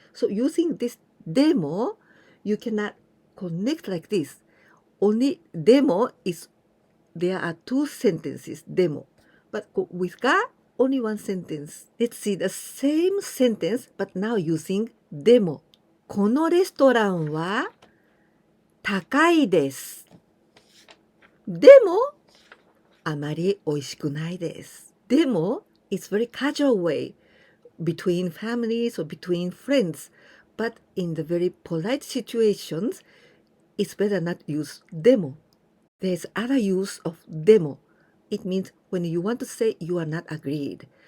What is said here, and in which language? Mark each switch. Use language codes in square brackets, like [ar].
[en] So using this でも, you cannot connect like this. Only でも is, there are two sentences, でも. But with が, only one sentence. Let's see the same sentence, but now using でも. [ja] このレストランは高いです。でも、あまりおいしくないです。 [en] でも、it's very casual way between families or between friends. But in the very polite situations, it's better not use でも. There's other use of でも. It means when you want to say you are not agreed.